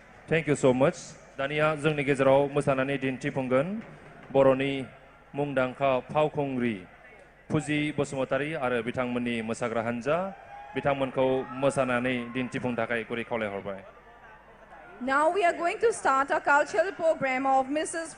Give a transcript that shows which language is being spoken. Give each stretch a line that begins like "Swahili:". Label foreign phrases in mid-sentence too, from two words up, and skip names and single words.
English: Thank you so much.
Bodo: दानिया जोंनि गेजेराव मोसानानै दिन्थिफुंगोन बर'नि मुंदांखा फावखुंग्रि फुजि बसुमतारी आरो बिथांमोननि मोसाग्रा हानजा बिथांमोनखौ मोसानानै दिन्थिफुंनो थाखाय गुरै खावलायहरबाय.
English: Now we are going to start a cultural program of Mrs.